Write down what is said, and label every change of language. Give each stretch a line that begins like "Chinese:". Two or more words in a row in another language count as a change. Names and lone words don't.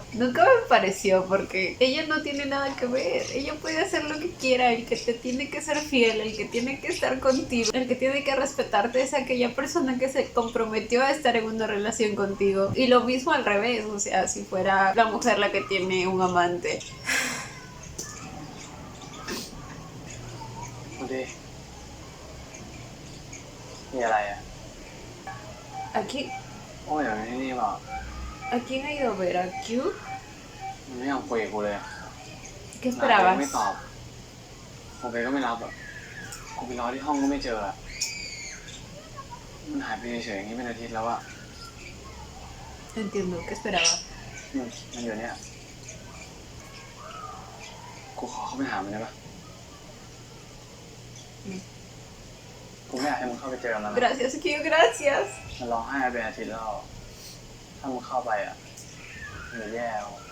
Spanish: Nunca me pareció, porque ella no tiene nada que ver. Ella puede hacer lo que quiera. El que te tiene que ser fiel, el que tiene que estar contigo, el que tiene que respetarte es aquella persona que se comprometió a estar en una relación contigo. Y lo mismo al revés, o sea, si fuera la mujer la que tiene un amante.
Thai: คุณดีมีอะไรอ่ะ
Spanish: Aquí,
Thai: โอ้ยอย่างนี้นี่เปล่า
Spanish: ¿a quién ha ido a ver? ¿A Q?
Thai: มันไม่ยอมคุยกับกูเลยอะ
Spanish: ¿Qué
Thai: ไลน์ก็ไม่
Spanish: esperabas?
Thai: ตอบโอเคก็ไม่รับอ่ะกูไปรอที่ห้องก็ไม่เจออ่ะมันหายไปเฉยๆอย่างนี้เป็นอาทิตย์แล้วอ่ะ
Spanish: Entiendo, ¿qué esperabas?
Thai: มันอยู่เนี่ยกูขอเข้าไปหามันได้ปะกูไม่อยากให้มึงเข้าไปเจอมันนะ
Spanish: Gracias, Q, gracias.
Thai: มันร้องไห้มาเป็นอาทิตย์แล้วถ้ามึงเข้าไปอ่ะมันจะแย่เอา